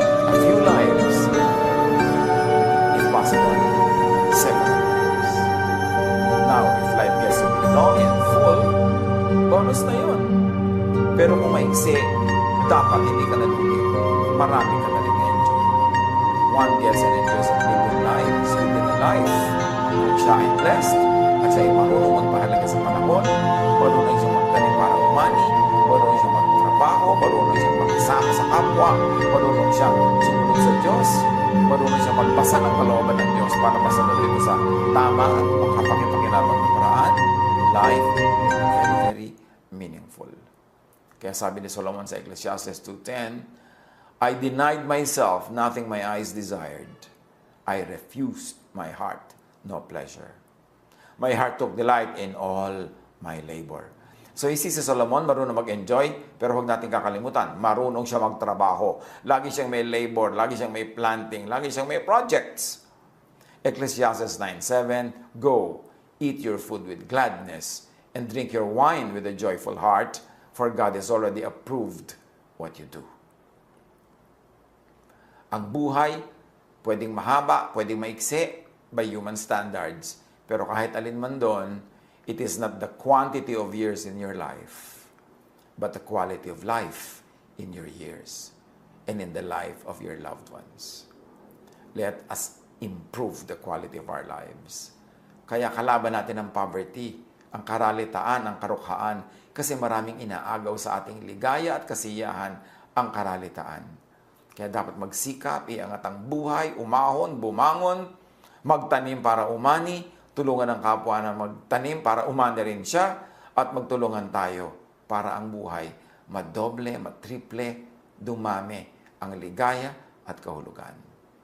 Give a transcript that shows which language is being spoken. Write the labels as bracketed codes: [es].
[en] A few lives. If possible, 7 lives. Now, if life gets to be long and full, bonus na yun. [tl] Pero kung maiksi, dapat hindi ka nalugi. Marami ka na rin enjoy. [en] One gets and enjoys a million lives within a life. [tl] Kung siya ay blessed, at siya ay marunong magpahalaga sa panahon, marunong siyang magtanim para umani, marunong siyang magtrabaho, marunong siyang makisama sa kapwa, marunong siyang sumunod sa Diyos, marunong siyang magbasa ng kalooban ng Diyos para masunod ito sa tama at makapakipakinabang na paraan. [en] Life, very, very meaningful. [tl] Kaya sabi ni Solomon sa [en] Ecclesiastes 2:10, I denied myself nothing my eyes desired. I refused my heart no pleasure. My heart took delight in all my labor. [tl] So si Solomon marunong mag-enjoy, pero huwag natin kakalimutan, marunong siya magtrabaho. Lagi siyang may labor, lagi siyang may planting, lagi siyang may projects. [en] Ecclesiastes 9:7, go, eat your food with gladness, and drink your wine with a joyful heart, for God has already approved what you do. [tl] Ang buhay, pwedeng mahaba, pwedeng maiksi [en] by human standards. [tl] Pero kahit alin man doon, [en] it is not the quantity of years in your life, but the quality of life in your years and in the life of your loved ones. Let us improve the quality of our lives. [tl] Kaya kalaban natin ang poverty, ang karalitaan, ang karukhaan, kasi maraming inaagaw sa ating ligaya at kasiyahan ang karalitaan. Kaya dapat magsikap, iangat ang buhay, umahon, bumangon, magtanim para umani, tulungan ang kapwa na magtanim para umani rin siya, at magtulungan tayo para ang buhay madoble, matriple, dumami ang ligaya at kahulugan.